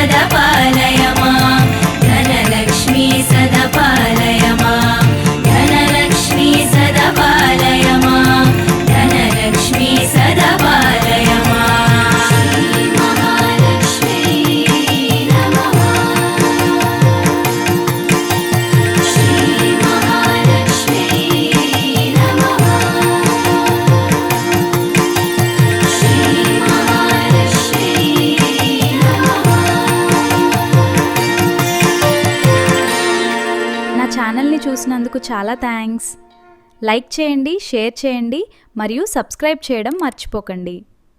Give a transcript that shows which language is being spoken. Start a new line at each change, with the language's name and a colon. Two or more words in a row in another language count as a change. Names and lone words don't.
Sanskrit: पालय मां धनलक्ष्मी सदा पालय मां धनलक्ष्मी सदा पालय मां धनलक्ष्मी सदा पालय मां श्री महालक्ष्मी नमः श्री महालक्ष्मी नमः श्री महालक्ष्मी नमः।
Telugu: నా ఛానల్ని చూసినందుకు చాలా థ్యాంక్స్. లైక్ చేయండి, షేర్ చేయండి మరియు సబ్స్క్రైబ్ చేయడం మర్చిపోకండి.